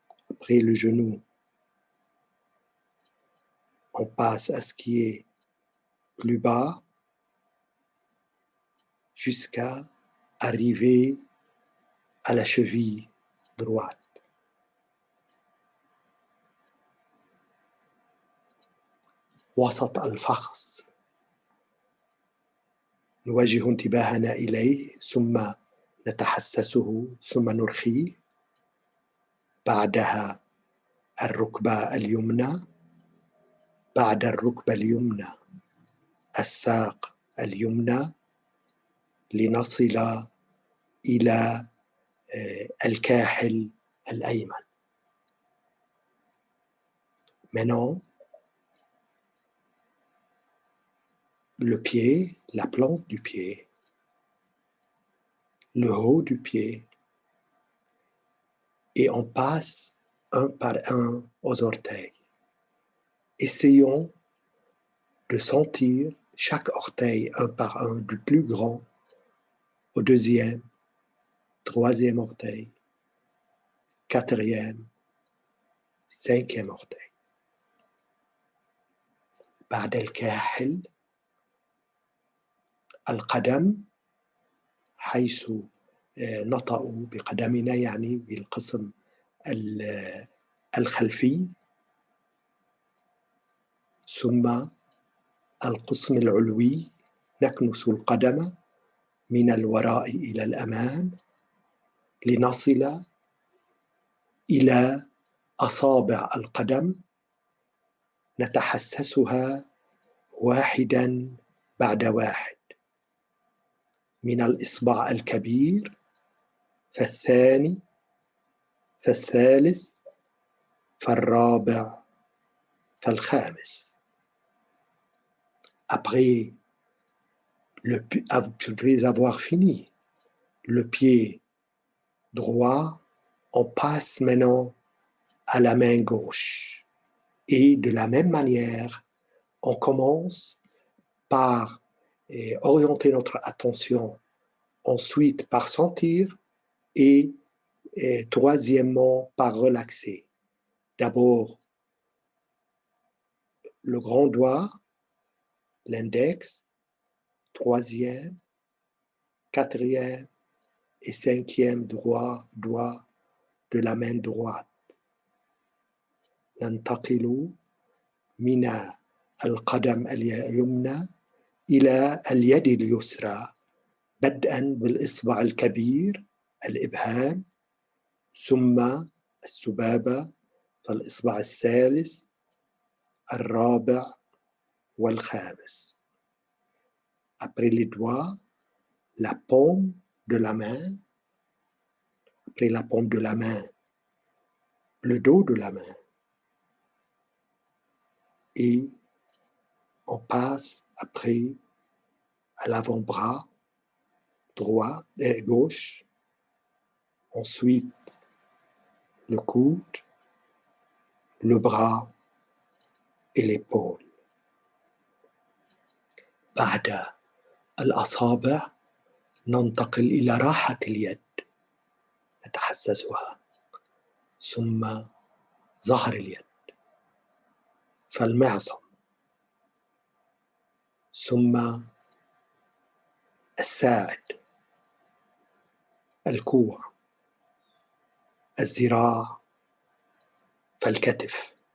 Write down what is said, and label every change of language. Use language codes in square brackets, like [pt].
[fr] Après le genou, on passe à ce qui est plus bas jusqu'à arriver à la cheville droite. [ar] وسط الفخذ نوجه انتباهنا إليه، ثم نتحسسه، ثم نرخيه. بعدها الركبة اليمنى، بعد الركبة اليمنى الساق اليمنى، لنصل إلى الكاحل الأيمن. [fr] Maintenant, le pied, la plante du pied, le haut du pied, et on passe un par un aux orteils. Essayons de sentir chaque orteil un par un, du plus grand au deuxième, troisième orteil, quatrième, cinquième orteil. [ar] بعد الكاحل القدم، حيث نطأ بقدمنا، يعني بالقسم الخلفي، ثم القسم العلوي، نكنس القدم من الوراء إلى الأمام لنصل إلى أصابع القدم، نتحسسها واحدا بعد واحد، من الإصبع الكبير فالثاني فالثالث فالرابع فالخامس. [fr] Après avoir fini le pied droit, on passe maintenant à la main gauche. Et de la même manière, on commence par orienter notre attention, ensuite par sentir et troisièmement par relaxer. D'abord, le grand doigt, l'index, troisième, quatrième et cinquième doigt de la main droite. [ar] ننتقل من القدم اليمنى إلى اليد اليسرى، بدءا بالإصبع الكبير الإبهام، ثم السبابة، فالإصبع الثالث، الرابع والخامس. [fr] Après les doigts, la paume de la main. Après la paume de la main, le dos de la main. Et on passe après à l'avant-bras droit et gauche. Ensuite, le coude, le bras et l'épaule. [ar] بعد الأصابع ننتقل إلى راحة اليد، نتحسسها، ثم ظهر اليد فالمعصم، ثم الساعد، الكوع، الذراع فالكتف.